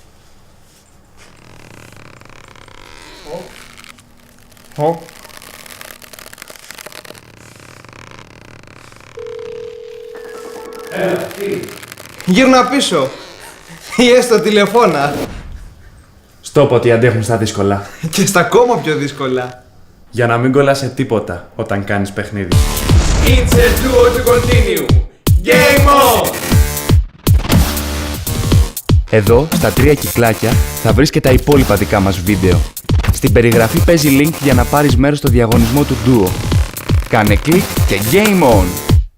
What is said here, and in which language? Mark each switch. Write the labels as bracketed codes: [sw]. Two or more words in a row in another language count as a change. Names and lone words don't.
[el] Γύρνα πίσω. Ή έστω τηλεφώνα. Στο πω ότι αντέχουν στα δύσκολα. Και στα ακόμα πιο δύσκολα. Για να μην κολλάς σε τίποτα όταν κάνεις παιχνίδι. [en] It's a duo to continue. Game on! [el] Εδώ, στα 3 κυκλάκια, θα βρεις και τα υπόλοιπα δικά μας βίντεο. Στην περιγραφή παίζει link για να πάρεις μέρος στο διαγωνισμό του Duo. Κάνε κλικ και [en] game on!